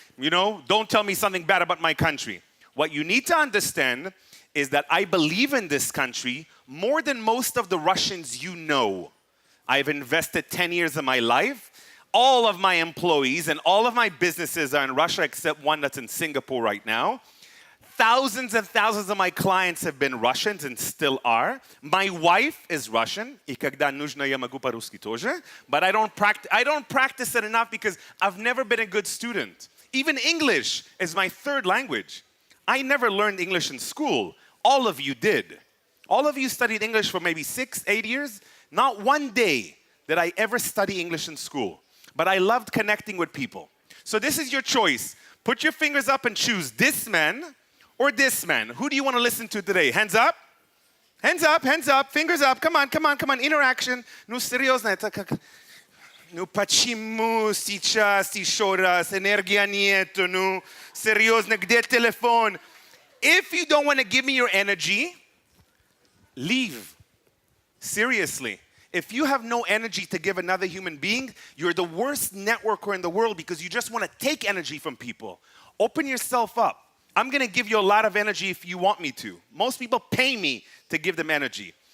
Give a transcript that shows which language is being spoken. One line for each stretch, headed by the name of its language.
English: You know, don't tell me something bad about my country. What you need to understand is that I believe in this country more than most of the Russians you know. I've invested 10 years of my life. All of my employees and all of my businesses are in Russia except one that's in Singapore right now. Thousands and thousands of my clients have been Russians and still are. My wife is Russian.
Russian: И когда нужно, я могу по-русски тоже.
English: But I don't practice it enough because I've never been a good student. Even English is my third language. I never learned English in school. All of you did. All of you studied English for maybe 6, 8 years. Not one day did I ever study English in school. But I loved connecting with people. So this is your choice. Put your fingers up and choose this man or this man. Who do you want to listen to today? Hands up. Hands up, hands up, fingers up. Come on, come on, come on. Interaction.
Russian: Ну, серьезно. Ну, почему сейчас еще раз? Энергия нету. Ну, серьезно, где телефон?
English: If you don't want to give me your energy, leave. Seriously. If you have no energy to give another human being, you're the worst networker in the world because you just want to take energy from people. Open yourself up. I'm going to give you a lot of energy if you want me to. Most people pay me to give them energy.